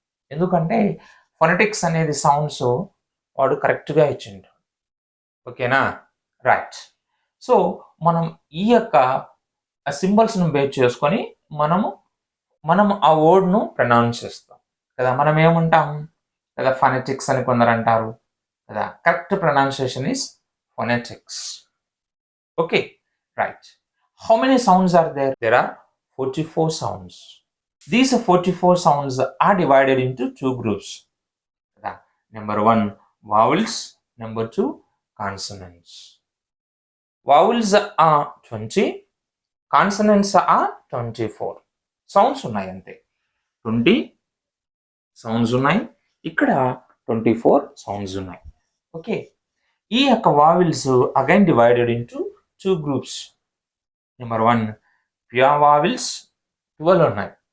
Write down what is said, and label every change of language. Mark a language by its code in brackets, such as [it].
[te] ఎందుకంటే ఫొనెటిక్స్ అనేది సౌండ్స్ వాడు కరెక్ట్గా ఇచ్చిండు. ఓకేనా? రైట్. సో మనం ఈ యొక్క సింబల్స్ను బేస్ చేసుకొని మనం ఆ వర్డ్ను ప్రొనౌన్స్ చేస్తాం కదా. మనం ఏమంటాం కదా, ఫొనెటిక్స్ అని కొందరు అంటారు కదా. [en] Correct pronunciation is phonetics. Okay, right. How many sounds are there? There are 44 sounds. These 44 sounds are divided into 2 groups. Number 1, vowels. Number 2, consonants. Vowels are 20, consonants are 24. [te] Sounds ఉన్నాయి అంతే. 20 sounds ఉన్నాయి, ఇక్కడ 24 sounds ఉన్నాయి. Okay, ఈ యొక్క [en] Vowels again divided into 2 groups. [te] Number 1 pure వావిల్స్ 12 ఉన్నాయి.